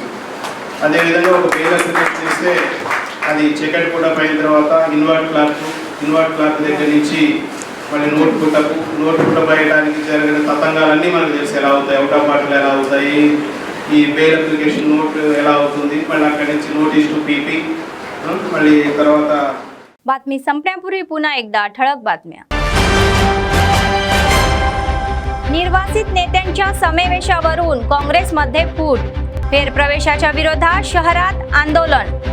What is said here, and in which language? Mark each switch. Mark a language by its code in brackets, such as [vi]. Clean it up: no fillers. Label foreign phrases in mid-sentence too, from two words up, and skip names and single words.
[te] అదేవిధంగా ఒక [en] bail application [te] చేస్తే అది చెకెట్ కూడా అయిన తర్వాత [en] invert clerk [te] దగ్గర నుంచి మళ్ళీ [en] note put up [te] అయ్యడానికి జరిగిన తతంగాలన్నీ మనకు తెలుసు ఎలా అవుతాయి, [en] out of orders [te] ఎలా అవుతాయి, ఈ [en] bail application note [te] ఎలా అవుతుంది, మళ్ళీ అక్కడి నుంచి [en] notice to PP [te] मళ్ళీ తర్వాత [mr] बातमी संपण्यापूर्वी पुन्हा एकदा ठळक बातम्या. निर्वासित नेत्यांच्या समावेशावरून काँग्रेसमध्ये फूट, फेरप्रवेशाच्या विरोधात शहरात आंदोलन.